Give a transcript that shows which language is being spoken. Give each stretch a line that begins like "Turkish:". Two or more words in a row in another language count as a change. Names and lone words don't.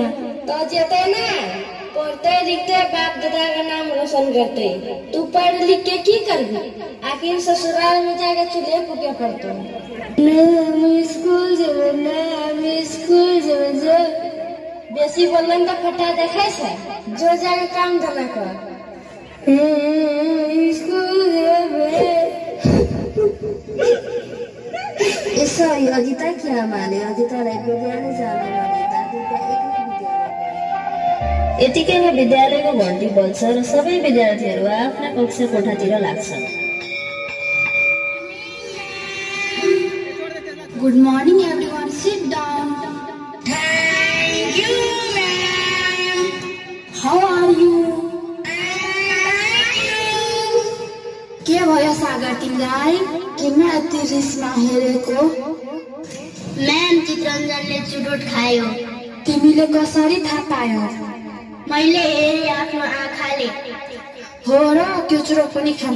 Maithili: तो जेते ना, पढ़ते लिखते बाप दादा का नाम रोशन करते। तू पढ़ लिख के की करबी? आखिर ससुराल में जाके चूल्हे फूके पड़तो। हम स्कूल जेबै ना, हम स्कूल जेबै। बेसी बोलन त फटा देखाइ छै, जो जाके काम धंधा कर। स्कुल जेबै।
Nepali: यसरी अजिताकी आमाले अजितालाई विद्यालय जान भनेता दिव्या एकै विद्यालय गए। यतिकैमा विद्यालयको घन्टी बज्छ र सबै विद्यार्थीहरू आफ्ना कक्षा कोठातिर लाग्छन्।
English: Good morning everyone, sit down. Thank you, ma'am. How are you? Thank you.
Nepali: के भयो सागर तिमीलाई? किन यति रिसमा हेरेको? म्याम, चित्रञ्जनले चुरोट खायो। तिमीले कसरी थाहा पायो? मैले हेरेँ आफ्नो आँखाले। हो र, त्यो चुरोट पनि खान्छ?